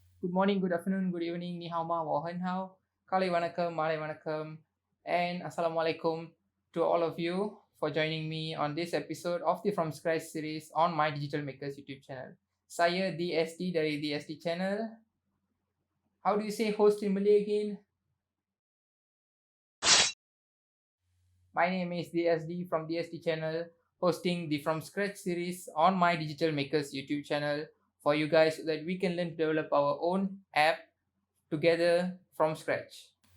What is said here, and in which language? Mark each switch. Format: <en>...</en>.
<en>Good morning, good afternoon, good evening,</en> <zh>ni hao ma, wo hen hao,</zh> <ta>kali vanakkam, malai vanakkam,</ta> <en>and assalamualaikum to all of you for joining me on this episode of the From Scratch series on my Digital Makers YouTube channel.</en> <ms>Saya DSD dari SDChannel.</ms> <en>How do you say host in Malay again? My name is DSD from SDChannel, hosting the From Scratch series on my Digital Makers YouTube channel for you guys so that we can learn to develop our own app together from scratch.</en>